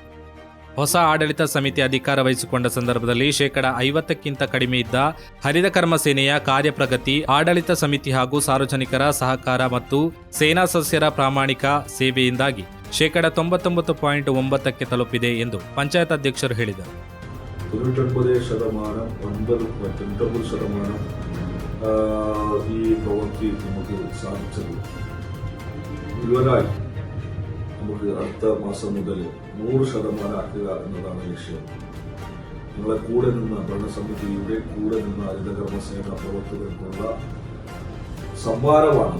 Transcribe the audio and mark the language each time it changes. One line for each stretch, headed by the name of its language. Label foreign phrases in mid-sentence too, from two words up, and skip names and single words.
Kannada: ಹೊಸ ಆಡಳಿತ ಸಮಿತಿ ಅಧಿಕಾರ ವಹಿಸಿಕೊಂಡ ಸಂದರ್ಭದಲ್ಲಿ 50% ಕಡಿಮೆ ಇದ್ದ ಹರಿತ ಕರ್ಮ ಸೇನೆಯ ಕಾರ್ಯಪ್ರಗತಿ ಆಡಳಿತ ಸಮಿತಿ ಹಾಗೂ ಸಾರ್ವಜನಿಕರ ಸಹಕಾರ ಮತ್ತು ಸೇನಾ ಸದಸ್ಯರ ಪ್ರಾಮಾಣಿಕ ಸೇವೆಯಿಂದಾಗಿ 99.9% ತಲುಪಿದೆ ಎಂದು ಪಂಚಾಯತ್ ಅಧ್ಯಕ್ಷರು ಹೇಳಿದರು.
Malayalam: 99% ഈ പ്രവൃത്തി നമുക്ക് സാധിച്ചത്. മുഴുവനായി നമുക്ക് അടുത്ത മാസം മുതൽ 100% ആക്കുക എന്നതാണ് ലക്ഷ്യം. നിങ്ങളെ കൂടെ നിന്ന് ഭരണസമിതിയുടെ കൂടെ നിന്ന് ഹരിത കർമ്മസേന പ്രവർത്തകർക്കുള്ള സമ്മാനമാണ്.